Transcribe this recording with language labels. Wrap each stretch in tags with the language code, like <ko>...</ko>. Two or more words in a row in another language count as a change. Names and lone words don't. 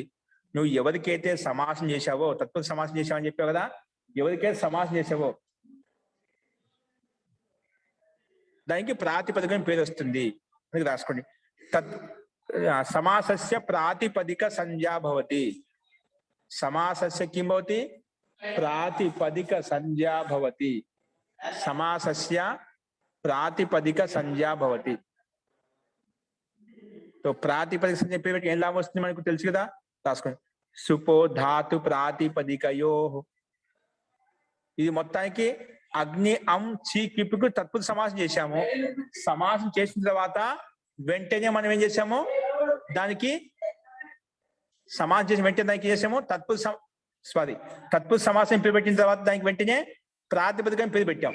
<te>నువ్వు ఎవరికైతే సమాసం చేశావో, తత్పురుష సమాసం చేశావని చెప్పావు కదా, ఎవరికైతే సమాసం చేసావో దానికి ప్రాతిపదిక పేరు వస్తుంది. రాసుకోండి.</te> <sa>సమాసస్య ప్రాతిపదిక సంజ్ఞ భవతి. సమాసస్య కిం భవతి? ప్రాతిపదిక సంజ్ఞ భవతి. సమాసస్య ప్రాతిపదిక సంజ్ఞ భవతి.</sa> <te>तो</te> <sa>प्रातिपदिक संज्ञा</sa> <te>పేరు ఏం లాభం వస్తుంది మనకు తెలుసు కదా, రాసుకోండి.</te> <sa>సుపో ధాతు ప్రాతిపదికయో.</sa> <te>ఇది మొత్తానికి అగ్ని అమ్ చి క్విప్కు తత్పురుష సమాసం చేశాము. సమాసం చేసిన తర్వాత వెంటనే మనం ఏం చేసాము? దానికి సమాసం చేసిన వెంటనే దానికి చేసాము తత్పురుష సమాసం పేరు పెట్టిన తర్వాత దానికి వెంటనే ప్రాతిపదికం పేరు పెట్టాం.</te>